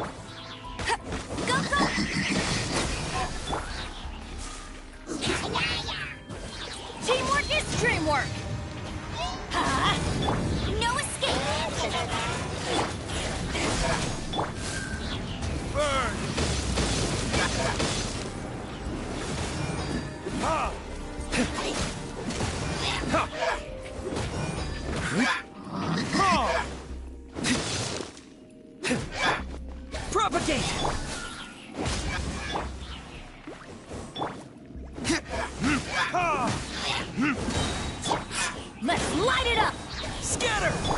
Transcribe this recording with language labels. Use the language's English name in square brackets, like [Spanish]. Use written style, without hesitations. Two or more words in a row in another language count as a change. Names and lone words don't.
[English] Go, go! Teamwork is dreamwork! Huh? No escape! Burn! Ha! Ha! Ha! Propagate! Ha! Let's light it up! Scatter!